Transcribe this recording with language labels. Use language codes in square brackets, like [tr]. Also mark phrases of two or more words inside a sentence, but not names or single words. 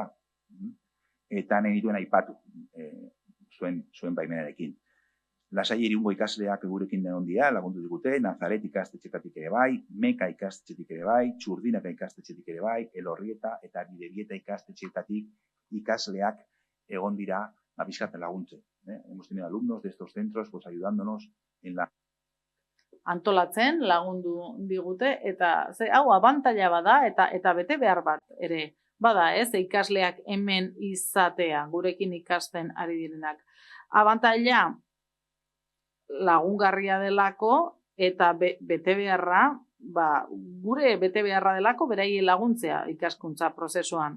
[eu] Eta nahi dituen aipatu zuen baimenarekin. Lasai Irungo ikasleak gurekin ondia lagundu digute, Nazaret ikastetxetatik ere bai, Meka ikastetxetik ere bai, Txurdinaka ikastetxetik ere bai, Elorrieta eta Bidebieta ikastetxeetatik ikasleak egon dira bizkatzen laguntzen. [es] Hemos tenido alumnos de estos centros pues ayudándonos en la [eu] antolatzen lagundu digute eta hau abantaila bada eta bete behar bat ere bada, ikasleak hemen izatea, gurekin ikasten ari direnak. Abantaila lagungarria delako eta bete beharra, gure bete beharra delako beraie laguntzea ikaskuntza prozesuan.